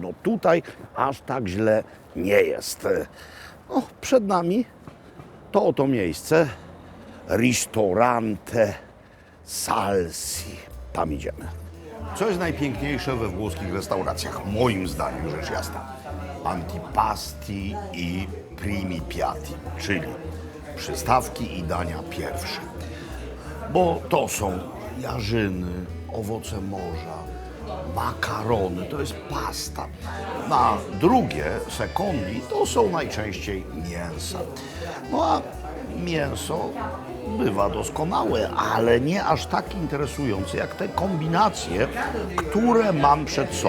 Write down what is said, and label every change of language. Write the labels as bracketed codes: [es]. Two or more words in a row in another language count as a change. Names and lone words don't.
[pl] No tutaj aż tak źle nie jest. No, przed nami to oto miejsce. Ristorante Salsi. Tam idziemy. Co jest najpiękniejsze we włoskich restauracjach? Moim zdaniem, rzecz jasna. [it] Antipasti i primi piatti, [pl] czyli przystawki i dania pierwsze. Bo to są jarzyny, owoce morza, makarony, to jest pasta. Na drugie, secondi, to są najczęściej mięsa. No a mięso bywa doskonałe, ale nie aż tak interesujące jak te kombinacje, które mam przed sobą.